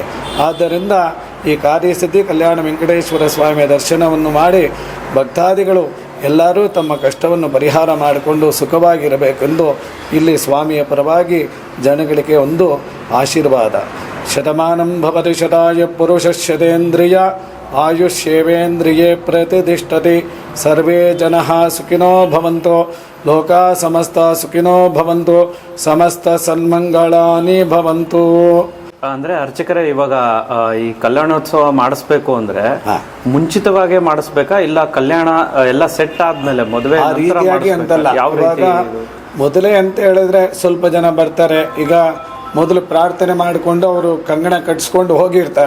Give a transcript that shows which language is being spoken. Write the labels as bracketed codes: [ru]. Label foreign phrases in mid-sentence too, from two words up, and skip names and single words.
[kn] ಆದ್ದರಿಂದ ಈ ಕಾರ್ಯಸಿದ್ಧಿ ಕಲ್ಯಾಣ ವೆಂಕಟೇಶ್ವರ ಸ್ವಾಮಿಯ ದರ್ಶನವನ್ನು ಮಾಡಿ ಭಕ್ತಾದಿಗಳು ಎಲ್ಲರೂ ತಮ್ಮ ಕಷ್ಟವನ್ನು ಪರಿಹಾರ ಮಾಡಿಕೊಂಡು ಸುಖವಾಗಿರಬೇಕೆಂದು ಇಲ್ಲಿ ಸ್ವಾಮಿಯ ಪರವಾಗಿ ಜನಗಳಿಗೆ ಒಂದು ಆಶೀರ್ವಾದ. [sa] ಶತಮಾನಂ ಭವತಿ ಶತಾಯ ಪುರುಷ ಶತೇಂದ್ರಿಯ ಆಯುಷ್ಯೇವೇಂದ್ರಿಯೇ ಪ್ರತಿಷ್ಠತೆ. ಸರ್ವೇ ಜನಃ ಸುಖಿನೋ ಭವಂತು. ಲೋಕಾ ಸಮಸ್ತ ಸುಖಿನೋ ಭವಂತು. ಸಮಸ್ತ ಸನ್ಮಂಗಳಾನಿ ಭವಂತು. [kn] ಅಂದ್ರೆ ಅರ್ಚಕರೇ, ಇವಾಗ ಈ ಕಲ್ಯಾಣೋತ್ಸವ ಮಾಡಿಸ್ಬೇಕು ಅಂದ್ರೆ ಹಾ. ಮುಂಚಿತವಾಗಿ ಮಾಡಿಸ್ಬೇಕಾ, ಇಲ್ಲ ಕಲ್ಯಾಣ ಎಲ್ಲ ಸೆಟ್ ಆದ್ಮೇಲೆ ಮದುವೆ ಆ ರೀತಿಯಾಗಿ ಅಂತಲ್ಲ. ಯಾವ ಇವಾಗ ರೀತಿ? ಮೊದಲೇ ಅಂತ ಹೇಳಿದ್ರೆ ಸ್ವಲ್ಪ ಜನ ಬರ್ತಾರೆ. ಈಗ ಮೊದಲು ಪ್ರಾರ್ಥನೆ ಮಾಡಿಕೊಂಡು ಅವರು ಕಂಗಣ ಕಟ್ಸ್ಕೊಂಡು ಹೋಗಿರ್ತಾರೆ.